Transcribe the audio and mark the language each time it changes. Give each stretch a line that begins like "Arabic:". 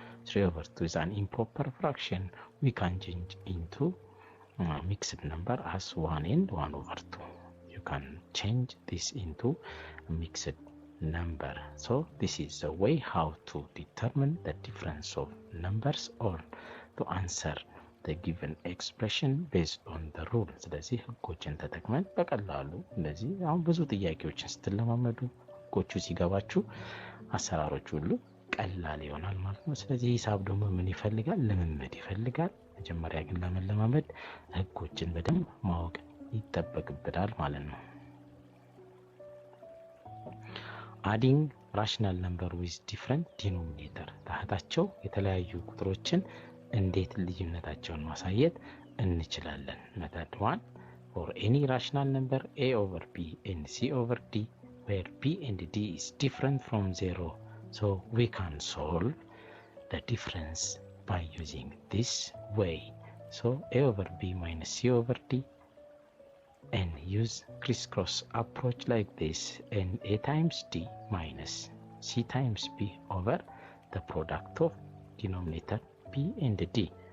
English: 3 over 2 is an improper fraction. We can change into mixed number as 1 and 1 over 2. You can change this into a mixed number. So this is the way how to determine the difference of numbers or to answer the given expression based on the rule.
Amharic: ስለዚህ ህጎችን ተጠቅመን በቀላሉ እንደዚህ አሁን ብዙ ጥያቄዎችን ስትለማመዱ ህጎቹ ሲገባችሁ አሰራሮቹ ሁሉ ቀላል ይሆናል ማለት ነው። ስለዚህ ሂሳብ ደግሞ ምን ይፈልጋል? ልምምድ ይፈልጋል። መጀመሪያ ግን ለመለማመድ ህጎችን በደንብ ማወቅ ይጠበቅብናል ማለት ነው።
English: adding rational number with different denominator
Amharic: ታህታቸው የተለያዩ ቁጥሮችን እንዴት ልዩነታቸውን ማሳየት እንችላለን?
English: method 1 for any rational number a over b and c over d where b and d is different from 0, so we can solve the difference by using this way. So a over b minus c over d, and use crisscross approach like this, and a times d minus c times b over the product of denominator b and d.